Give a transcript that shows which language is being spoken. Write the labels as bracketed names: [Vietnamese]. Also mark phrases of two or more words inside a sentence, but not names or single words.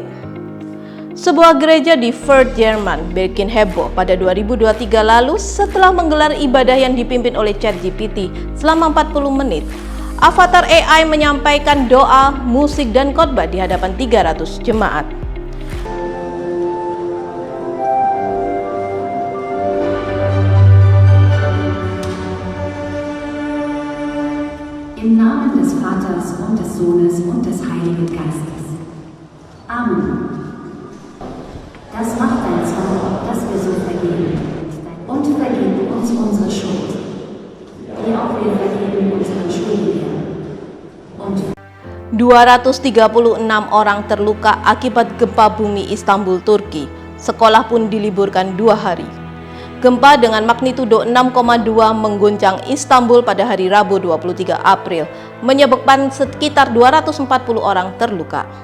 [Indonesian] Sebuah gereja di Fürth, Jerman bikin heboh pada 2023 lalu setelah menggelar ibadah yang dipimpin oleh ChatGPT selama 40 menit. Avatar AI menyampaikan doa, musik, dan khotbah di hadapan 300 jemaat. [German] Im Namen des Vaters und des Sohnes und des Heiligen Geistes. Amen. Das macht dein Zorn, dass wir so vergeben. Und vergib uns unsere Schuld, wie auch wir vergeben unseren Schuldigern. Und [Indonesian] 236 orang terluka akibat gempa bumi Istanbul, Turki. Sekolah pun diliburkan 2 hari. Gempa dengan magnitudo 6,2 mengguncang Istanbul pada hari Rabu 23 April, menyebabkan sekitar 240 orang terluka.